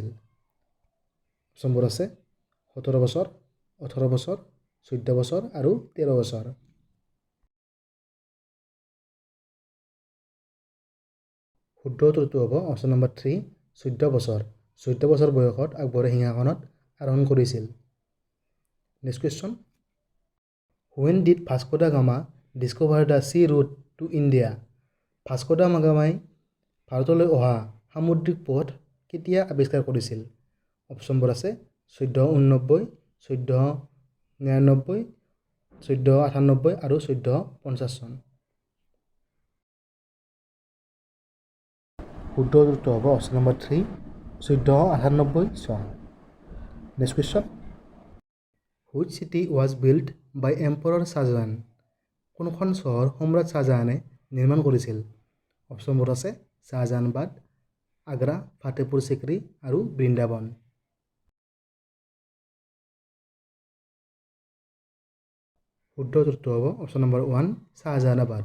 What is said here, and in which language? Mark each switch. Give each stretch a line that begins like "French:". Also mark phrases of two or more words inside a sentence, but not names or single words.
Assamese: অপশ্যনবোৰ আছে 17 বছৰ, 18 বছৰ, 14 বছৰ আৰু 13 বছৰ। শুদ্ধ উত্তৰটো হ'ব অপশ্যন নম্বৰ 3 14 বছৰ। 14 বছৰ বয়সত আকবৰে সিংহাসনত আৰোহণ কৰিছিল।
English: next question, when did Vasco da Gama discover the sea route to India?
Assamese: ভাস্কো দা গামাই ভাৰতলৈ অহা সামুদ্ৰিক পথ কেতিয়া আৱিষ্কাৰ কৰিছিল? অপশ্যনবোৰ আছে 1489, 1499, 1498 আৰু 1450 চন। শুদ্ধ উত্তৰ হ'ব অপশ্যন নম্বৰ 3 1498 চন।
English: next question, which city was built by Emperor Shahjahan?
Assamese: কোনখন চহৰ সম্ৰাট শ্বাহজাহানে নিৰ্মাণ কৰিছিল? অপশ্যনবোৰ আছে শ্বাহজাহানবাদ, আগ্ৰা, ফাতেপুৰ চিক্ৰী আৰু বৃন্দাবন। শুদ্ধ উত্তৰটো হ'ব অপশ্যন নম্বৰ 1 শ্বাহজাহানাবাদ।